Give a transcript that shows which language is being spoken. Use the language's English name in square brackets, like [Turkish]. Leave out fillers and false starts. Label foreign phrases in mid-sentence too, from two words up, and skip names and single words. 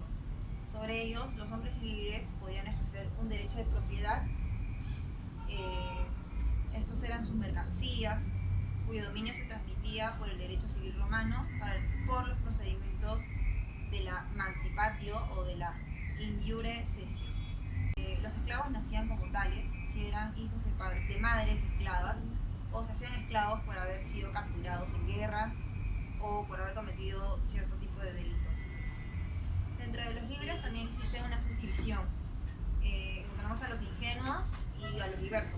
[Spanish] Sobre ellos, los hombres libres podían ejercer un derecho de propiedad. Estos eran sus mercancías, cuyo dominio se transmitía por el derecho civil romano por los procedimientos de la mancipatio o de la [Latin] in iure cessio. [Spanish] Los esclavos nacían como tales, si eran hijos de madres esclavas, o se hacían esclavos por haber sido capturados en guerras o por haber cometido cierto tipo de delitos. Dentro de los libres también existe una subdivisión. Encontramos a los ingenuos y a los libertos.